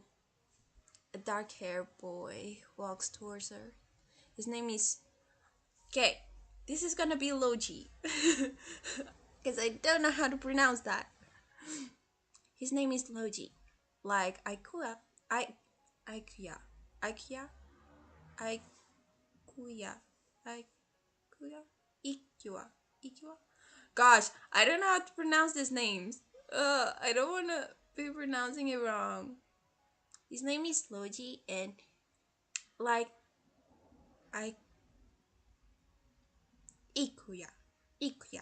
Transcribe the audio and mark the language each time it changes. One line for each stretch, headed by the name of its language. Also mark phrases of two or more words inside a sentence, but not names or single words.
English: A dark haired boy walks towards her. His name is. Okay, this is gonna be Logi. Because I don't know how to pronounce that. His name is Logi. Like Ikea. I. Ikea. Ikea? Ikuya. Ikuya. Ikua. Ikua. Gosh, I don't know how to pronounce these names. I don't want to be pronouncing it wrong. His name is Logi, and like I Ikuya. Ikuya.